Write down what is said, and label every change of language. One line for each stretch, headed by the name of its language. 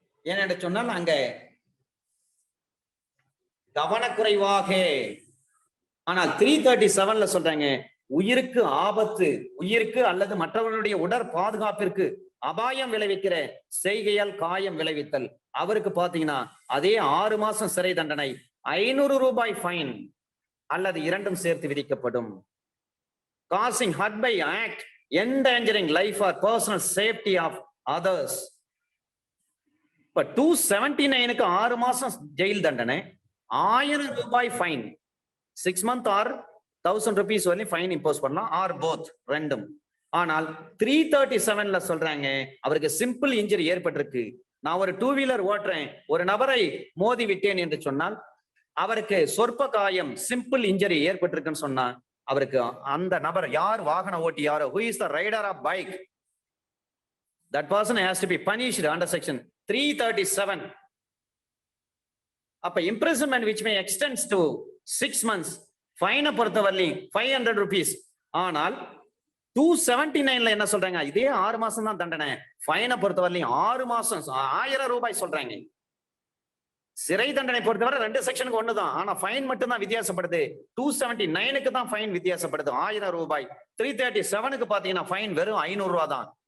Tamil: ஏனென்று சொன்னால் அங்க கவனக்குறைவாக, ஆனால் 337ல சொல்றாங்க உயிருக்கு ஆபத்து, உயிருக்கு அல்லது மற்றவர்களுடைய உடற் பாதுகாப்பிற்கு அபாயம் விளைவிக்கிற செய்கையால் காயம் விளைவித்தல், அவருக்கு பாத்தீங்கன்னா அதே 6 மாசம் சிறை தண்டனை, 500 ரூபாய் ஃபைன் அல்லது இரண்டும் சேர்த்து விதிக்கப்படும்.
English: causing hurt by act endangering life or personal safety of others.
Tamil: இப்ப 279க்கு 6 மாசம் ஜெயில் தண்டனை, 1000 ரூபாய் ஃபைன், 6 months or 1000 rupees வரையும் ஃபைன் இம்போஸ் பண்ணலாம், ஆர் போத் ரெண்டும். ஆனால் 337ல சொல்றாங்க அவருக்கு சிம்பிள் இன்ஜரி ஏற்பட்டிருக்கு. நான் ஒரு டூ வீலர் ஓட்டுறேன், ஒரு நபரை மோதி விட்டேன் என்று சொன்னால் அவருக்கு சொற்ப காயம், சிம்பிள் இன்ஜரி ஏற்பட்டிருக்குன்னு சொன்னா அவருக்கு அந்த நபர் யார் வாகன ஓட்டி யாரோ,
English: who is the rider of bike, that person has to be punished under section 337.
Tamil: அப்ப imprisonment which may extends to 6 months, ஃபைனை பொறுத்தவரை 500 rupees. ஆனால் 279ல என்ன சொல்றாங்க, இதே 6 மாசம் தான் தண்டனை, ஃபைனை பொறுத்தவரை 6 மாசம் 1000 ரூபாய் சொல்றாங்க. சிறை தண்டனை பொறுத்தவரை 2 செக்ஷனுக்கு ஒண்ணுதான், ஆனா ஃபைன் மட்டும் தான் வித்தியாசப்படுது. 279க்கு தான் ஃபைன் வித்தியாசப்படுது 1000 ரூபாய். 337க்கு பாத்தீங்கன்னா ஃபைன் வெறும் 500 ரூபாய் தான்.